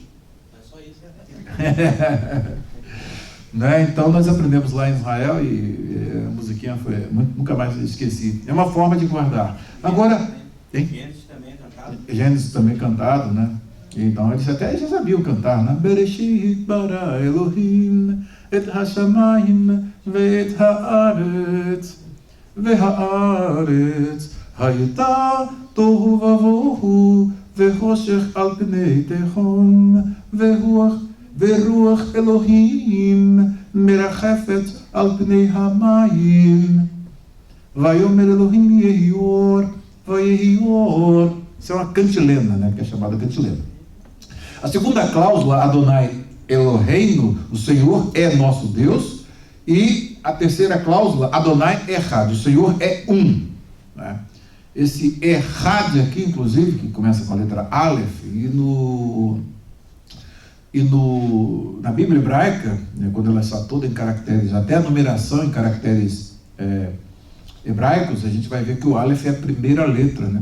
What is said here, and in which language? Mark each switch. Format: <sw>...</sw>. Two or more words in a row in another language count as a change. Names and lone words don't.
<pt>É só isso, Né? Então nós aprendemos lá em Israel e a musiquinha foi, nunca mais esqueci. É uma forma de guardar. Agora, Gênesis também é cantado. Gênesis também cantado, né? Então eles até já sabiam cantar, né?</pt> <he>בראשית ברא אלוהים את השמים ואת הארץ והארץ היתה תהו ובהו וחושך על פני תהום ורוח אלוהים מרחפת על פני המים ויאמר אלוהים יהי אור ויהי אור.</he> <pt>Isso é uma cantilena, né? Que é chamada cantilena. A segunda cláusula,</pt> <he>אדוני אלוהינו,</he> <pt>o Senhor é nosso Deus. E a terceira cláusula,</pt> <he>אדוני אחד,</he> <pt>o Senhor é um. Né? Esse Echad aqui, inclusive, que começa com a letra Aleph, na Bíblia hebraica, né, quando ela está toda em caracteres, até a numeração em caracteres hebraicos, a gente vai ver que o Aleph é a primeira letra, né?</pt>